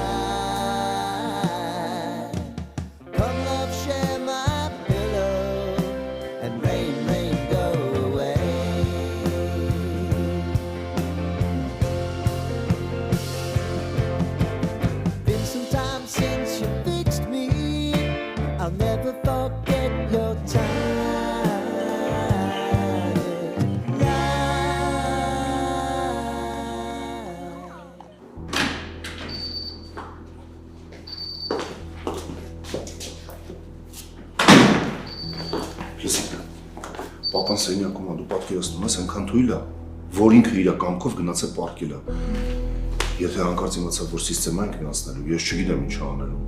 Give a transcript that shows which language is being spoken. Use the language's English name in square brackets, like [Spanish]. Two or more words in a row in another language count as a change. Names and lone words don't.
[English] Come love, share my pillow, and rain, rain, go away. Been some time since you fixed me. I'll never forget your time. [Armenian] Լսի, պապան սենյակում ա, դու պատկերացնում ես, այնքան թույլ ա, որ ինքը իր կամքով գնաց է պարկել ա։ Եթե հանկարծ իմացա, որ սիստեմա ենք միացնելու, ես չգիտեմ ինչ անելու։